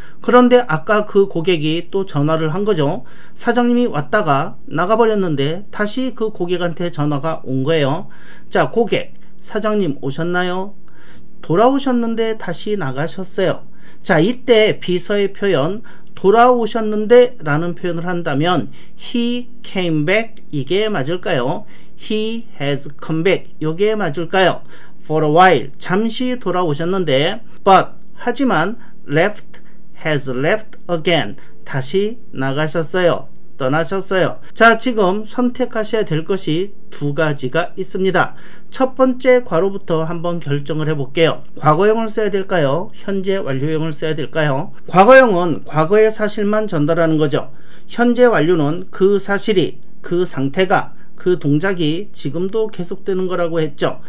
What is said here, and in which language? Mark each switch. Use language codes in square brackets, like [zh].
[ko] 그런데 아까 그 고객이 또 전화를 한 거죠. 사장님이 왔다가 나가버렸는데 다시 그 고객한테 전화가 온 거예요. 자, 고객, 사장님 오셨나요? 돌아오셨는데 다시 나가셨어요. 자, 이때 비서의 표현 돌아오셨는데 라는 표현을 한다면 [en] he came back [ko] 이게 맞을까요? [en] he has come back [ko] 요게 맞을까요? [en] for a while [ko] 잠시 돌아오셨는데 [en] but [ko] 하지만 [en] left has left again [ko] 다시 나가셨어요. 떠나셨어요. 자, 지금 선택하셔야 될 것이 두 가지가 있습니다. 첫 번째 괄호부터 한번 결정을 해볼게요. 과거형을 써야 될까요? 현재 완료형을 써야 될까요? 과거형은 과거의 사실만 전달하는 거죠. 현재 완료는 그 사실이, 그 상태가, 그 동작이 지금도 계속되는 거라고 했죠.